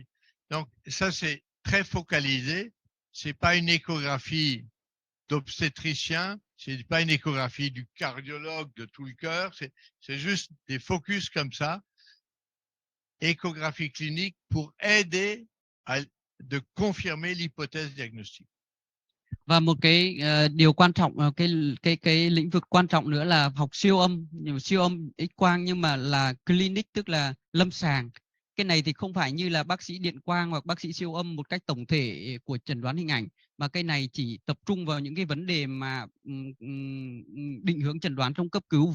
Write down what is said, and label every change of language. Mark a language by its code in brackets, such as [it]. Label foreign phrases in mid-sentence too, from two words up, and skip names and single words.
[fr] Donc ça, c'est très focalisé. C'est pas une échographie d'obstétricien, c'est pas une échographie du cardiologue de tout le cœur, c'est juste des focus comme ça. Échographie clinique pour aider à de confirmer l'hypothèse diagnostique. [vi] Và một cái điều quan trọng, cái lĩnh vực quan trọng nữa là học siêu âm X quang, nhưng mà là clinic, tức là lâm sàng. Cái này thì không phải như là bác sĩ điện quang hoặc bác sĩ siêu âm một cách tổng thể của chẩn đoán hình ảnh, mà cái này chỉ tập trung vào những cái vấn đề mà định hướng chẩn đoán trong cấp cứu.